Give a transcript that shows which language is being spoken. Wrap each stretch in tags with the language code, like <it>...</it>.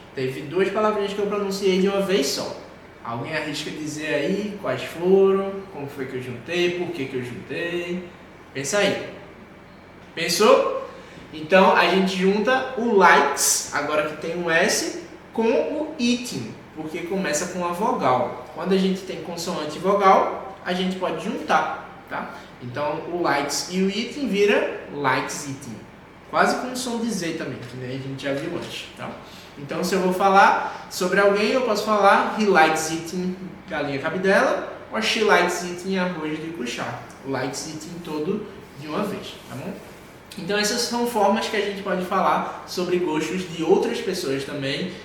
<pt>Teve duas palavrinhas que eu pronunciei de uma vez só. Alguém arrisca dizer aí quais foram, como foi que eu juntei, por que eu juntei? Pensa aí. Pensou? Então a gente junta o likes, agora que tem um S, com o eating, porque começa com a vogal. Quando a gente tem consoante e vogal, a gente pode juntar, tá? Então o likes e o eating vira likes eating. Quase com um som de Z também, que nem a gente já viu antes, tá? Então se eu vou falar sobre alguém, eu posso falar</pt> <en>he likes eating</en> <pt>galinha cabidela, ou</pt> <en>she likes eating</en> <pt>arroz de cuchá. Likes eating todo de uma vez, tá bom? Então essas são formas que a gente pode falar sobre gostos de outras pessoas também.</pt>